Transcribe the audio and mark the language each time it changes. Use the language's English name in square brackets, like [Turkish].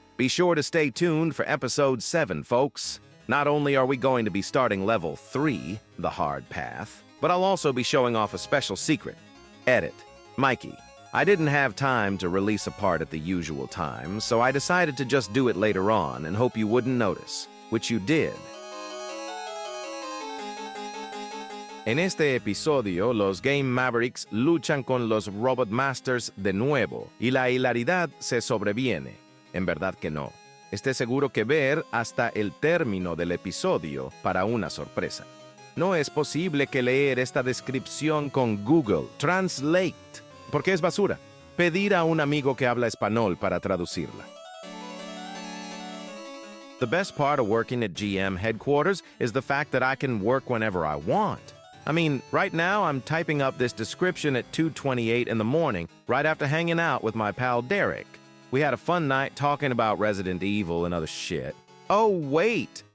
[English] Be sure to stay tuned for episode 7, folks. Not only are we going to be starting level 3, the hard path, but I'll also be showing off a special secret. Edit. Mikey, I didn't have time to release a part at the usual time, so I decided to just do it later on and hope you wouldn't notice, which you did. [Spanish] En este episodio, los Game Mavericks luchan con los Robot Masters de nuevo y la hilaridad se sobreviene. En verdad que no. Esté seguro que ver hasta el término del episodio para una sorpresa. No es posible que leer esta descripción con Google Translate, porque es basura. Pedir a un amigo que habla español para traducirla. [English] The best part of working at GM headquarters is the fact that I can work whenever I want. I mean, right now I'm typing up this description at 2:28 in the morning, right after hanging out with my pal Derek. We had a fun night talking about Resident Evil and other shit. Oh, wait!